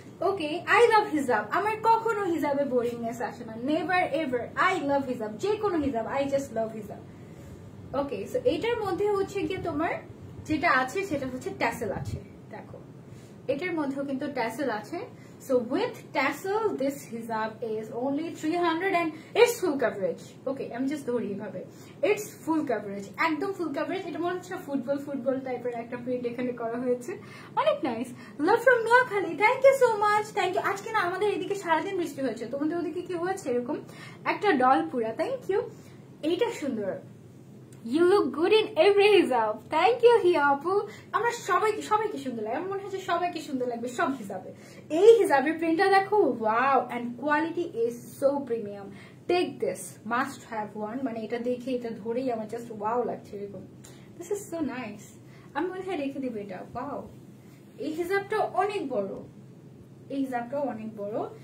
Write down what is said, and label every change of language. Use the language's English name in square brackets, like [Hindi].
[English] okay, I love hijab, [Bangla] আমার কখনো হিজাবে বোরিংনেস আসে না, [English] Never ever. I love hijab, [Bangla] যে কোনো হিজাব, [English] I just love hijab. [Bangla] ওকে, সো এইটার মধ্যে হচ্ছে গিয়ে তোমার যেটা আছে সেটা হচ্ছে ট্যাসেল আছে, দেখো এটার মধ্যেও কিন্তু ট্যাসেল আছে। [English] So with tassel, this hijab is only 300 and it's full coverage. Okay, I'm just [Bangla] ধরি ভাবে, [English] it's full coverage, [Bangla] একদম [English] full coverage। [Bangla] এটা মনে হচ্ছে ফুটবল টাইপের একটা প্রিন্ট এখানে করা হয়েছে, অনেক nice. [English] Love from Noakhali, thank you so much, thank you. [Bangla] আজকে না আমাদের এদিকে সারাদিন বৃষ্টি হয়েছে, তোমাদের ওদিকে কি হয়েছে? এরকম একটা ডল পুরা, থ্যাংক ইউ। এইটা সুন্দর, [English] You look good in every hijab. Thank you [Bangla] হিয়া আপু। আমরা সবাইকে সুন্দর লাগে, আমার মনে হচ্ছে সবাইকে সুন্দর লাগবে সব হিজাবে। এই হিজাবের প্রিন্টটা দেখো, [English] Wow, and quality is so premium. Take this, must have one, [Bangla] মানে এটা দেখে এটা ধরেই আমার জাস্ট ওয়াও লাগছে এরকম। [English] this is so nice, [Bangla] আমি মনে হয় রেখে দিবো এটা। ওয়াও, এই হিজাবটা অনেক বড়, এই হিজাবটাও অনেক বড়।